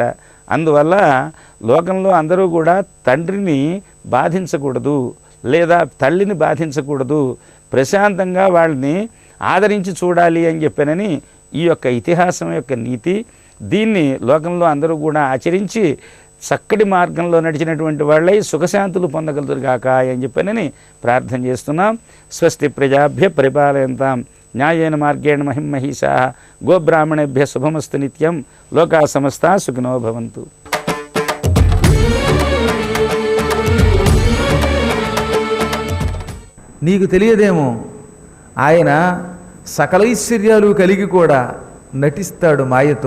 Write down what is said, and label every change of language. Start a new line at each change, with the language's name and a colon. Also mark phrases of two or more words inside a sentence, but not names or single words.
Telugu: అందువల్ల లోకంలో అందరూ కూడా తండ్రిని బాధించకూడదు లేదా తల్లిని బాధించకూడదు, ప్రశాంతంగా వాళ్ళని ఆదరించి చూడాలి అని చెప్పనని ఈ యొక్క ఇతిహాసం యొక్క నీతి. దీన్ని లోకంలో అందరూ కూడా ఆచరించి చక్కటి మార్గంలో నడిచినటువంటి వాళ్ళై సుఖశాంతులు పొందగలుగుతారుగాక అని చెప్పనని ప్రార్థన చేస్తున్నాం.
Sanskrit: స్వస్తి ప్రజాభ్య పరిపాలయంతాం న్యాయేన మార్గేణ మహిమహీషా గోబ్రాహ్మణేభ్య శుభమస్తు నిత్యం. లోకా సమస్తా సుఖినో భవంతు.
Telugu: నీకు తెలియదేమో, ఆయన సకలైశ్వర్యాలు కలిగి కూడా నటిస్తాడు మాయతో.